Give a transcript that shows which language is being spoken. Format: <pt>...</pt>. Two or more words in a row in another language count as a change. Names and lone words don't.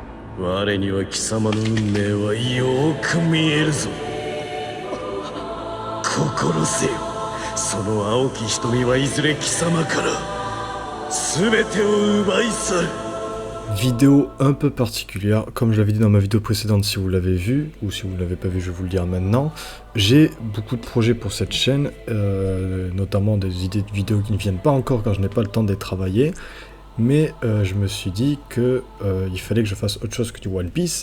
<ja>我には貴様の運命はよく見えるぞ。心せよ。その青き瞳はいずれ貴様から全てを奪い去る。</ja> <fr>Vidéo un peu particulière, comme je l'avais dit dans ma vidéo précédente, si vous l'avez vu, ou si vous ne l'avez pas vu, je vais vous le dire maintenant. J'ai beaucoup de projets pour cette chaîne, notamment des idées de vidéos qui ne viennent pas encore car je n'ai pas le temps d'être travaillé. Mais je me suis dit que il fallait que je fasse autre chose que du One Piece.</fr>